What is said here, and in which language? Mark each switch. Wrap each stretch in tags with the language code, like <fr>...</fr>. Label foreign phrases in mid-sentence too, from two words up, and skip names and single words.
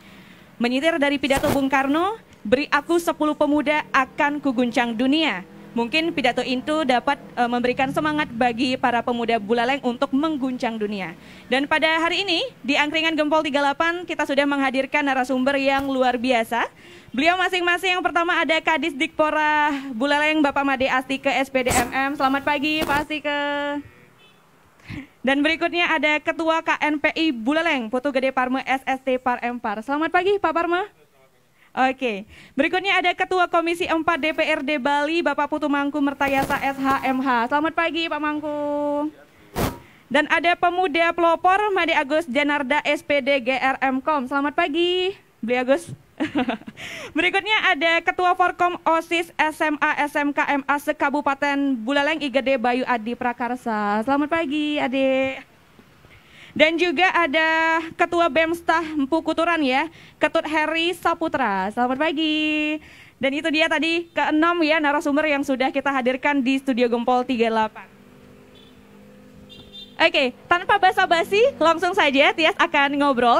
<id>Menyitir dari pidato Bung Karno, beri aku 10 pemuda akan kuguncang dunia. Mungkin pidato itu dapat memberikan semangat bagi para pemuda Buleleng untuk mengguncang dunia. Dan pada hari ini di Angkringan Gempol 38 kita sudah menghadirkan narasumber yang luar biasa. Beliau masing-masing, yang pertama ada Kadis Dikpora Buleleng Bapak Made Astike SPDMM. Selamat pagi Pak Astike. Dan berikutnya ada Ketua KNPI Buleleng Putu Gede Parme SST Parempar. Selamat pagi Pak Parme. Oke, berikutnya ada Ketua Komisi 4 DPRD Bali Bapak Putu Mangku Mertayasa SHMH. Selamat pagi Pak Mangku. Dan ada Pemuda Pelopor Made Agus Janarda SPD GRMkom. Selamat pagi Beli Agus. Berikutnya ada Ketua Forkom OSIS SMA SMK MA Sekabupaten Buleleng IGD Bayu Adi Prakarsa. Selamat pagi Ade. Dan juga ada Ketua BEMSTAH Empu Kuturan ya, Ketut Heri Saputra. Selamat pagi. Dan itu dia tadi ke-6 ya narasumber yang sudah kita hadirkan di Studio Gempol 38. Oke, tanpa basa-basi, langsung saja Tias akan ngobrol.</id>